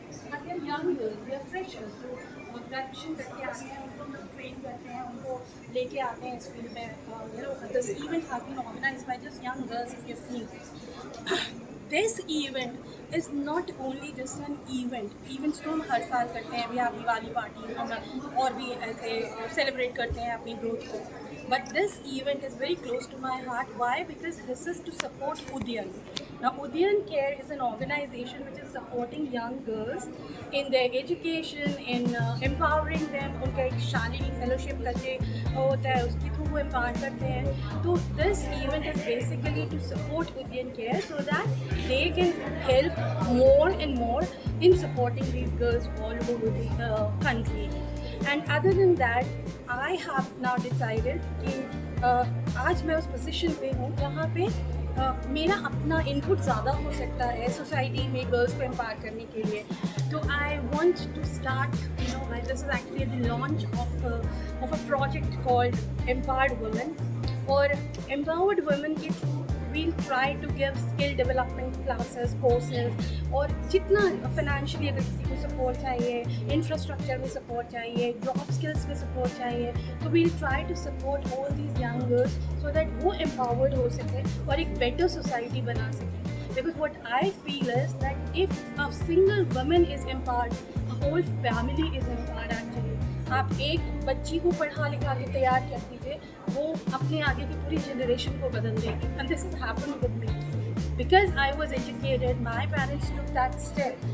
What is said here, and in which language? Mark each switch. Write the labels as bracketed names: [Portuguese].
[English] And they are young girls, they are freshers, [Hindi] जो graduation करके आते हैं, उनको हम लोग ट्रेन करते हैं, उनको लेके आते हैं इस फील्ड में. [English] This event has been organised by just young girls. If you seen this event is not only just an event. [Hindi] Events तो हम हर साल करते हैं, अभी आप दिवाली पार्टी हम और भी ऐसे सेलिब्रेट करते हैं अपनी ग्रोथ को. [English] But this event is very close to my heart. Why? Because this is to support Udyan. Now, Udyan Care is an organization which is supporting young girls in their education, in empowering them. [Hindi] उनका एक Shalini fellowship करके होता है, उसके through वो empower करते हैं. [English] तो this event is basically to support Udyan Care so that they can help more and more in supporting these girls all over the country. And other than that, I have now decided [Hindi] कि आज मैं उस position पे हूँ जहाँ पे मेरा अपना इनपुट ज़्यादा हो सकता है सोसाइटी में गर्ल्स को एम्पावर करने के लिए. [English] तो I want to start this is actually the launch of a project called empowered women. [Hindi] और एम्पावर्ड वुमेन के through [English] we'll try to give skill development classes, courses, [Hindi] और जितना financially अगर किसी को support चाहिए, infrastructure में support चाहिए, job skills में support चाहिए, तो [English] we'll try to support all these young girls so that [Hindi] वो empowered हो सके और एक better society बना सके. [English] Because what I feel is that if a single woman is empowered, a whole family is empowered actually. [Hindi] आप एक बच्ची को पढ़ा लिखा के तैयार कर दीजिए, वो अपने आगे की पूरी जनरेशन को बदल देगी. [English] And this is happen with me because I was educated, my parents took that step.